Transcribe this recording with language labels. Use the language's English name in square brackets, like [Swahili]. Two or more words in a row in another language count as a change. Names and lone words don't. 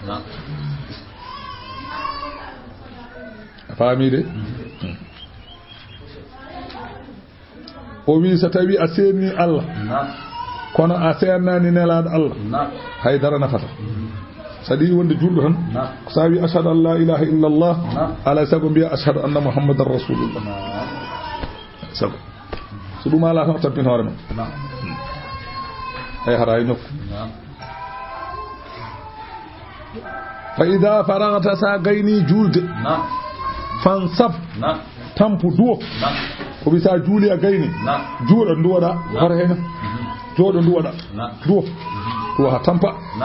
[Fula] faamide o wi so tawi a seerni Allah kono a seernani nelaɗo Allah haydara nafata saɗi wonde julɗo tan sa wi [Arabic] أشهد أن لا إله إلا الله [Fula] ala sago mbiya [Arabic] أشهد أن محمدا رسول الله [Fula] sago so ɗum ala tan tampin hoore ma ay hara e nokku [Arabic] فإذا فرغت [Fula] sa gayni julde fansab tampu duwo ko bisa juuli a gayni juuɗo nduwaɗa hoto hen jooɗo nduwaɗa duwo ha tampa